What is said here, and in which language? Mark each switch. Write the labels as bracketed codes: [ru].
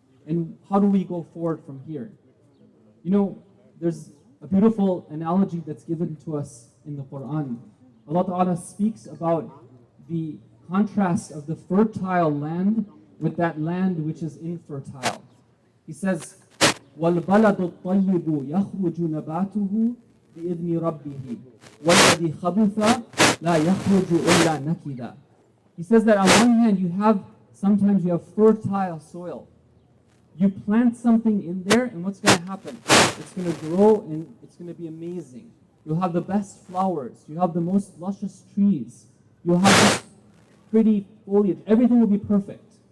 [en] And how do we go forward from here? You know, there's a beautiful analogy that's given to us in the Quran. Allah Ta'ala speaks about the contrast of the fertile land with that land which is infertile. He says, [ar] وَالْبَلَدُ الطَّيِّبُ يَخْرُجُ نَبَاتُهُ بِإِذْنِ رَبِّهِ وَالَّذِي خَبُثَ لَا يَخْرُجُ إِلَّا نَكِدًا. [en] He says that on one hand, sometimes you have fertile soil. You plant something in there, and what's going to happen? It's going to grow, and it's going to be amazing. You'll have the best flowers. You have the most luscious trees. You'll have this pretty foliage. Everything will be perfect.